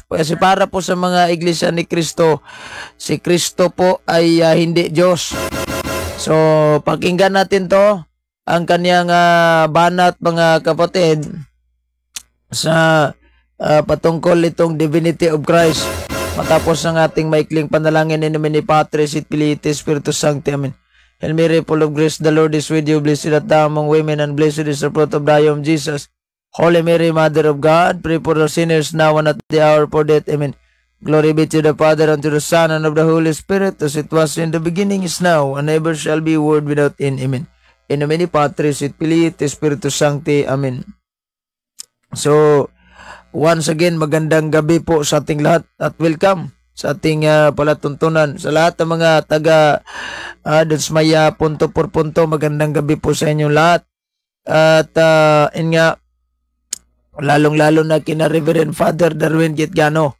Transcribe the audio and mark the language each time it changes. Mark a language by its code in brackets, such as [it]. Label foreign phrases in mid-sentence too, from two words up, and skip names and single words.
[tl] Kasi para po sa mga iglesia ni Kristo, si Kristo po ay hindi Diyos. So pakinggan natin to, ang kanyang banat mga kapatid sa patungkol itong [en] divinity of Christ. [tl] Matapos ng ating maikling panalangin [la] in nomine Patris et Filii et Spiritus Sancti. [tl] Amen. [en] Hail Mary, full of grace, the Lord is with you. Blessed art thou among women, and blessed is the fruit of thy womb, Jesus. Holy Mary, Mother of God, pray for us sinners now and at the hour of death. Amen. Glory be to the Father, and to the Son, and of the Holy Spirit, as it was in the beginning, is now, and ever shall be, world without end. Amen. [la] In nomine Patris et Filii et Spiritus Sancti. Amen. [tl] So, [en] once again, [tl] magandang gabi po sa ating lahat at welcome sa ating palatuntunan. Sa lahat ng mga taga Dansmaya, punto por punto, magandang gabi po sa inyong lahat. At lalong-lalo na kina Reverend Father Darwin Gitgano.